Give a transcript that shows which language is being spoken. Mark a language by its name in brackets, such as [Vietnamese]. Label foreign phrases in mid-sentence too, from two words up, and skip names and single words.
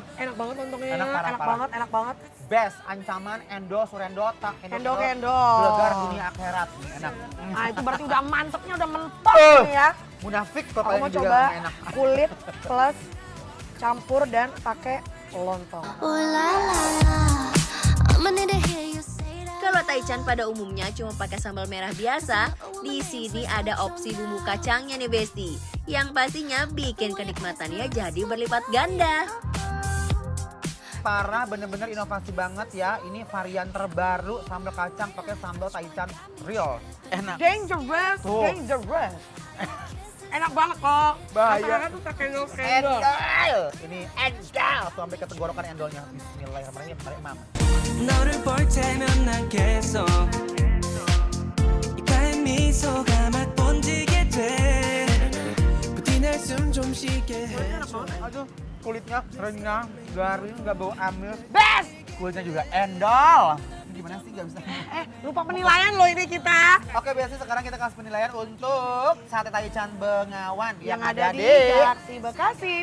[Indonesian] Enak banget lontongnya, Enak, parah. enak banget. Best, ancaman, endo, surendota, Endo. Gelegar dunia akhirat. Ini enak. Nah itu berarti udah mantepnya, udah mentok nih ya. Munafik kok Aku kalian mau juga coba nggak enak. kulit plus campur dan pakai lontong. [English] Ooh la la la, I'ma need to hear you say that. [Indonesian] Kalau taichan pada umumnya cuma pakai sambal merah biasa, di sini ada opsi bumbu kacangnya nih Besti, yang pastinya bikin kenikmatannya jadi berlipat ganda. Parah, bener-bener inovasi banget ya. Ini varian terbaru sambal kacang pakai sambal taichan real. Enak. Dangerous. Enak banget kok. Bahaya. Masalahnya tuh kendol. Endol. Ini endol. Sampai ke tenggorokan endolnya. Bismillahirrahmanirrahim. [Korean] 너를 볼 때면 난 계속 입가에 미소가 막 번지게 돼 부디 날 숨 좀 쉬게 해 [Indonesian] Aduh, kulitnya renyah, garing, nggak bau amis. Best! Kulitnya juga endol. Gimana sih nggak bisa? Lupa penilaian loh ini kita. Oke, biasanya sekarang kita kasih penilaian untuk sate taichan Bengawan Yang ada di Galaxy Bekasi.